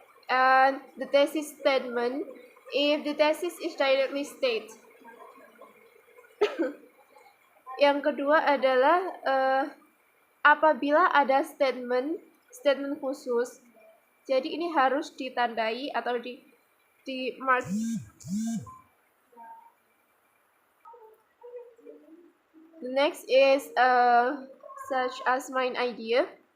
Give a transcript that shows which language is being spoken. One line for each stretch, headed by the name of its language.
English: And the thesis statement if the thesis is directly stated.
Indonesian: Yang kedua adalah apabila ada statement khusus, jadi ini harus ditandai atau di mark.
English: The next is such as main idea.